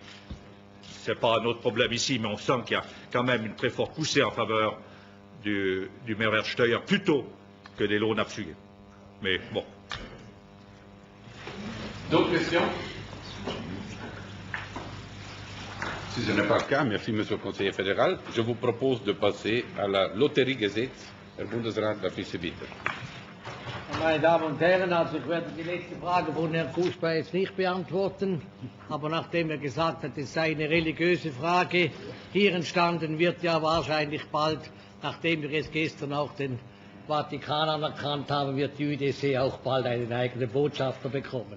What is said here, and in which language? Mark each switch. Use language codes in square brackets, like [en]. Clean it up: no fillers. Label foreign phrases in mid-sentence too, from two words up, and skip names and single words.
[fr] Ce n'est pas notre problème ici, mais on sent qu'il y a quand même une très forte poussée en faveur du Mehrwertsteuer plutôt que des loans absugés. Mais bon. D'autres questions? Si ce n'est pas le cas, merci Monsieur le Conseiller fédéral. Je vous propose de passer à la Lotteriegesetz. [de] Herr Bundesrat, darf ich Sie bitten. Meine Damen und Herren, also ich werde die letzte Frage von Herrn Fußball jetzt nicht beantworten, aber nachdem er gesagt hat, es sei eine religiöse Frage hier entstanden, wird ja wahrscheinlich bald, nachdem wir jetzt gestern auch den Vatikan anerkannt haben, wird die UdC auch bald einen eigenen Botschafter bekommen.